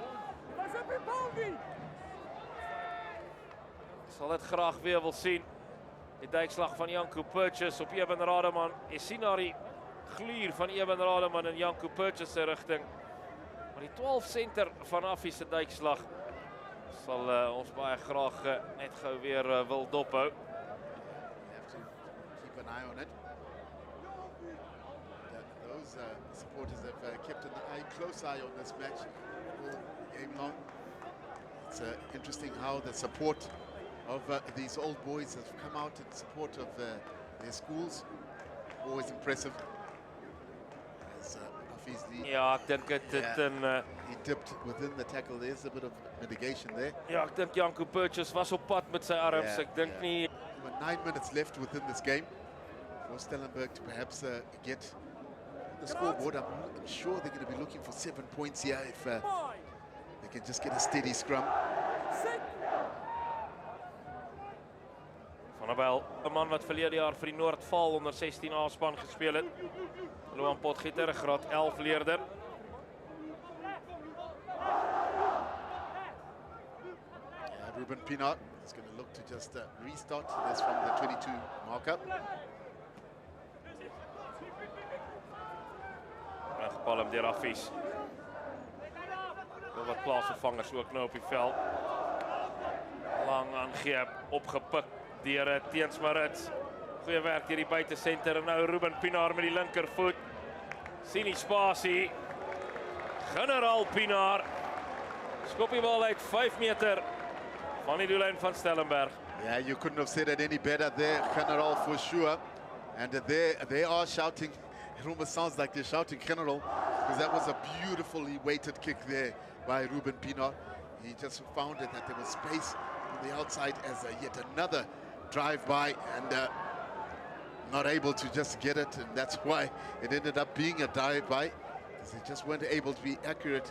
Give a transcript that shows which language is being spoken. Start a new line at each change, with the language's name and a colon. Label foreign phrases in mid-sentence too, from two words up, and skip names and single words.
Afrikaans: Sal dit graag weer wil sien. Die duikslag van Yanku Purchase op Eben Rademan. Jy sien daar die gluur van Eben Rademan in Yanku Purchase se rigting. Maar die 12 center van Hafiz se duikslag sal ons baie graag net gou weer wil dophou.
English: You have to keep an eye on it. Those supporters have kept an close eye on this match all game long. It's interesting how the support of these old boys have come out in support of their schools. Always impressive. It's, Hafiz Lee,
Afrikaans: Ja, ek dink dit in
English: he dipped within the tackle. There's a bit of mitigation there.
Afrikaans: ja, ek dink Janko Purchase was op pad met sy arms. Ek dink nie
English: With 9 minutes left within this game for Stellenberg to perhaps get the scoreboard. I'm sure they're going to be looking for 7 points here if they can just get a steady scrum.
Afrikaans: Van der Bijl, 'n man wat verlede jaar vir die Noordval onder 16 A-span gespeel het. Loan Potgieter, graad 11 leerder.
English: Ruben Pienaar is going to look to just restart this from the 22 markup.
Afrikaans: Weggepalm deur Hafiz. Wel wat plaasvervangers ook nou op die veld. Lang aangreep, opgepik deur Teens Marits. Goeie werk hier die buitesenter en nou Ruben Pienaar met die linkervoet. Sien die spasie. Generaal Pienaar. Skop die bal uit 5 meter van die doellyn van Stellenberg.
English: Yeah, you couldn't have said it any better there, General, for sure. And they are shouting. It almost sounds like they're shouting General, because that was a beautifully weighted kick there by Ruben Pienaar. He just found it that there was space on the outside as yet another drive-by, and not able to just get it, and that's why it ended up being a drive-by, because they just weren't able to be accurate.